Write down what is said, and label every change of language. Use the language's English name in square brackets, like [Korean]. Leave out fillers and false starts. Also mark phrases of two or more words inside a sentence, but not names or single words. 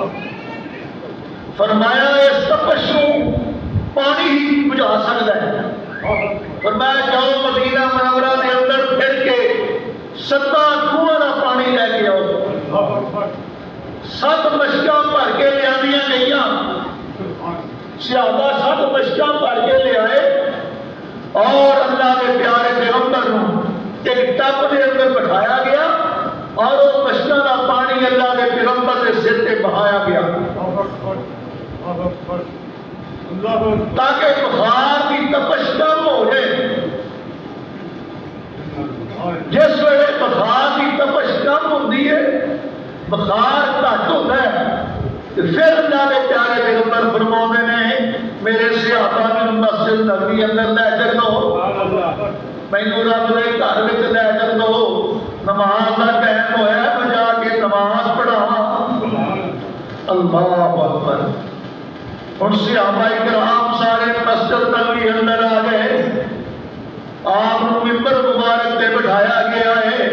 [Urdu] فرمایا اس تپش کو پانی ہی بجھا سکتا ہے. فرمایا جاؤ مدینہ منورہ کے اندر پھر کے 7 کنواں کا پانی لے کے آؤ. [Punjabi] 7 مشکاں بھر کے لے گئیاں. [Urdu] صحابہ 7 مشکاں بھر کے لے آئے اور اللہ کے پیارے پیغمبر کو ایک ٹب کے اندر بٹھایا گیا اور وہ مشکاں کا پانی اللہ کے پیغمبر کے سر پہ بہایا گیا تاکہ بخار کی تپش کم ہو جائے. جس ویلے بخار کی تپش کم ہوتی ہے, بخار گھٹ ہوتا ہے, پھر اللہ کے پیارے پیغمبر فرماتے ہیں میرے صحابہ میں مسجد نبوی اندر لے چلو, [Punjabi] مینوں رب دے گھر وچ لے چلو, نماز کا ٹائم ہوا میں جا کے نماز پڑھاواں. [Arabic] اللہ اکبر. [Punjabi] ہن صحابہ کرام سارے مسجد نبوی اندر آ گئے. [Urdu] آپ کو ممبر مبارک تے بٹھایا گیا ہے.